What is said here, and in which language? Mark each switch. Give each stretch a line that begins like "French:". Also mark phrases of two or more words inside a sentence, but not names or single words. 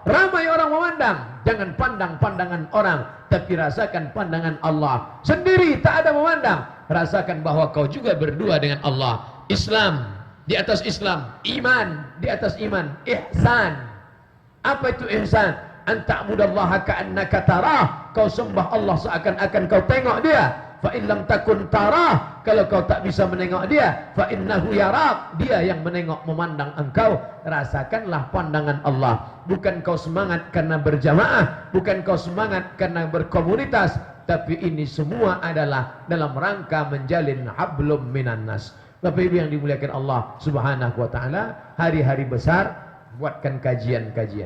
Malay: Ramai orang memandang, jangan pandang pandangan orang, tapi rasakan pandangan Allah. Sendiri tak ada memandang, rasakan bahwa kau juga berdua dengan Allah. Islam di atas Islam, iman di atas iman, ihsan. Apa itu ihsan?
Arabic: أن تعبد الله كأنك تراه,
Malay: kau sembah Allah seakan-akan kau tengok dia.
Arabic: فإن لم تكن تراه,
Malay: kalau kau tak bisa menengok dia,
Arabic: فإنه يراك,
Malay: dia yang menengok memandang engkau. Rasakanlah pandangan Allah. Bukan kau semangat karena berjamaah, bukan kau semangat karena berkomunitas, tapi ini semua adalah dalam rangka menjalin
Arabic: حبل من الناس.
Malay: Bapak Ibu yang dimuliakan Allah
Arabic: سبحانه وتعالى,
Malay: hari-hari besar buatkan kajian-kajian.